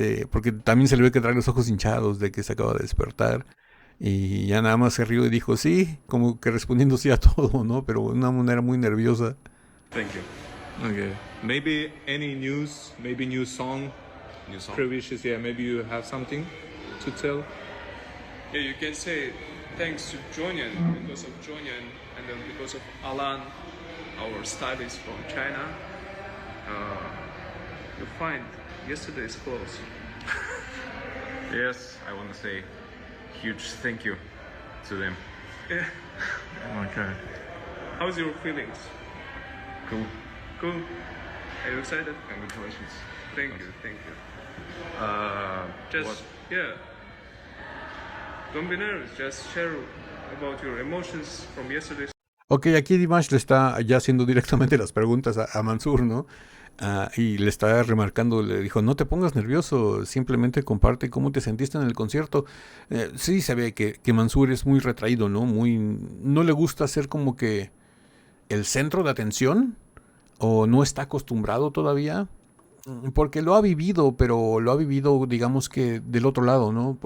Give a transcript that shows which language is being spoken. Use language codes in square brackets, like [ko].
[es] Porque también se le ve que trae los ojos hinchados de que se acaba de despertar. Y ya nada más se rió y dijo sí, como que respondiendo sí a todo, ¿no? Pero de una manera muy nerviosa. [en] Thank you. Okay. Maybe any news, maybe new song. New song. Previous, yeah, maybe you have something to tell. Yeah, you can say thanks to Jonian, because of Jonian, and then because of Alan, our stylist from China. You find yesterday's clothes. Yes, I want to say huge thank you to them. Yeah. Okay. How's your feelings? Cool. Cool. Are you excited? Congratulations. Thank you. Thank you. What? Yeah. Don't be nervous. Just share about your emotions from yesterday. [es] Ok, aquí Dimash le está ya haciendo directamente las preguntas a Mansur, ¿no? Y le está remarcando, le dijo, no te pongas nervioso, simplemente comparte cómo te sentiste en el concierto. Sí se ve que Mansur es muy retraído, ¿no? No le gusta ser como que el centro de atención, o no está acostumbrado todavía, porque lo ha vivido, pero lo ha vivido, digamos que del otro lado, ¿no?